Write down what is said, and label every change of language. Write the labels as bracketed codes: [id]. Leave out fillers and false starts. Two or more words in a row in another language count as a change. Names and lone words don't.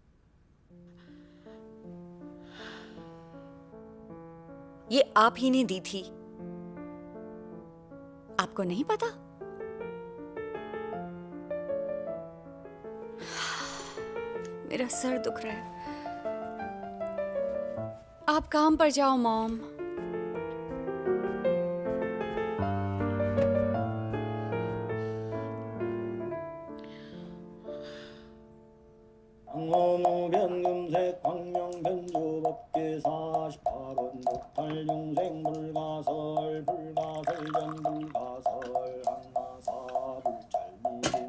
[hi] ये आप ही ने दी थी, आपको नहीं पता? मेरा सर दुख रहा है। आप काम पर जाओ मॉम। [ko] 황엄변금색 광명변조법계 48원 목탈용생 불가설 불가설전 불가설 항마사 불찰미